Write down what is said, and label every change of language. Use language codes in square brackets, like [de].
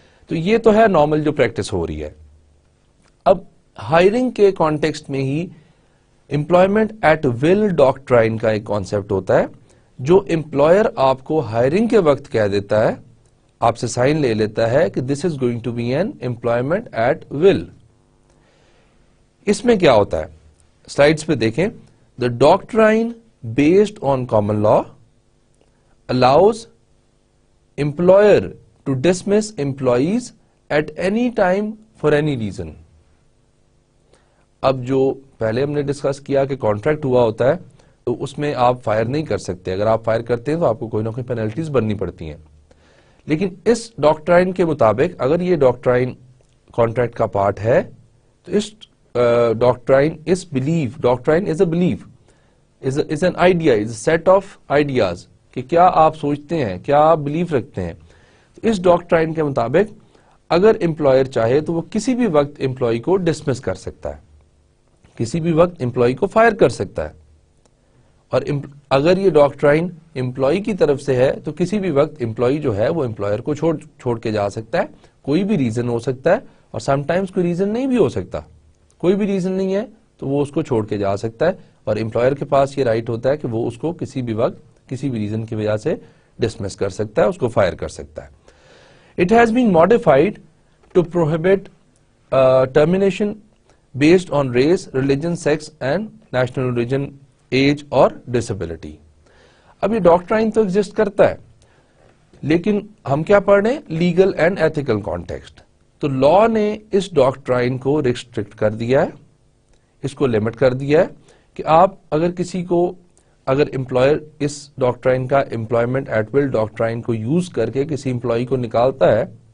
[ur] تو یہ تو ہے نارمل جو پریکٹس ہو رہی ہے. اب ہائرنگ کے کانٹیکسٹ میں ہی امپلائمنٹ ایٹ ول ڈاکٹرائن کا ایک کانسیپٹ ہوتا ہے جو امپلائر آپ کو ہائرنگ کے وقت کہہ دیتا ہے, آپ سے سائن لے لیتا ہے کہ [en] This is going to be an employment at will. [ur] اس میں کیا ہوتا ہے سلائیڈز پہ دیکھیں. [en] The doctrine based on common law allows employer to dismiss employees at any time for any reason. [ur] اب جو پہلے ہم نے ڈسکس کیا کہ کانٹریکٹ ہوا ہوتا ہے تو اس میں آپ فائر نہیں کر سکتے, اگر آپ فائر کرتے ہیں تو آپ کو کوئی نہ کوئی پینلٹیز بھرنی پڑتی ہیں. لیکن اس ڈاکٹرائن کے مطابق اگر یہ ڈاکٹرائن کانٹریکٹ کا پارٹ ہے تو اس [en] doctrine is belief, doctrine is a belief, is an idea, is a set of ideas [ur] کہ کیا آپ سوچتے ہیں, کیا آپ بلیف رکھتے ہیں. تو اس ڈاکٹرائن کے مطابق اگر امپلائر چاہے تو وہ کسی بھی وقت امپلائی کو ڈسمس کر سکتا ہے, کسی بھی وقت امپلائی کو فائر کر سکتا ہے. اور اگر یہ ڈاکٹرائن امپلائی کی طرف سے ہے تو کسی بھی وقت امپلائی جو ہے وہ امپلائر کو چھوڑ کے جا سکتا ہے. کوئی بھی ریزن ہو سکتا ہے اور سم ٹائمز کوئی ریزن نہیں بھی ہو سکتا, کوئی بھی ریزن نہیں ہے تو وہ اس کو چھوڑ کے جا سکتا ہے. اور امپلائر کے پاس یہ رائٹ ہوتا ہے کہ وہ اس کو کسی بھی وقت کسی بھی ریزن کی وجہ سے ڈسمس کر سکتا ہے, اس کو فائر کر سکتا ہے. [en] It has been modified to prohibit termination based on race, religion, sex and national origin, age اور disability. [ur] اب یہ ڈاکٹرائن تو ایگزسٹ کرتا ہے لیکن ہم کیا پڑھ رہے ہیں, لیگل اینڈ ایتھیکل کانٹیکسٹ. تو لا نے اس ڈاکٹرائن کو ریسٹرکٹ کر دیا ہے, اس کو لمٹ کر دیا ہے کہ آپ اگر کسی کو, اگر امپلائر اس ڈاکٹرائن کا امپلائمنٹ ایٹ ول ڈاکٹرائن کو یوز کر کے کسی امپلائی کو نکالتا ہے